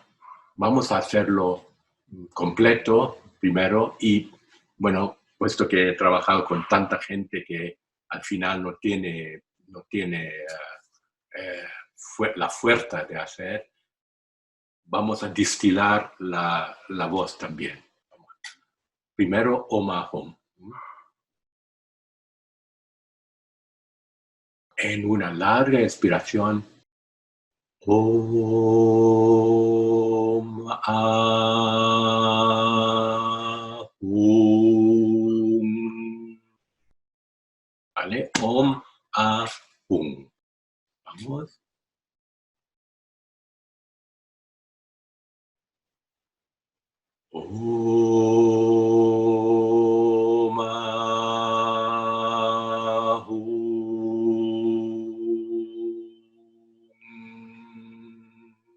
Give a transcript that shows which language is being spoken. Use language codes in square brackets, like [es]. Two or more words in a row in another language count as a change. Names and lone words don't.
[es] Vamos a hacerlo completo primero y, bueno, puesto que he trabajado con tanta gente que al final no tiene la fuerza de hacer, vamos a distilar la voz también. Primero, [sa] Om Ahom. [es] En una larga expiración, [sa] Om Ahum. [es] ¿Vale? [sa] Om Ahum. [es] Vamos. [sa] Om Ahum.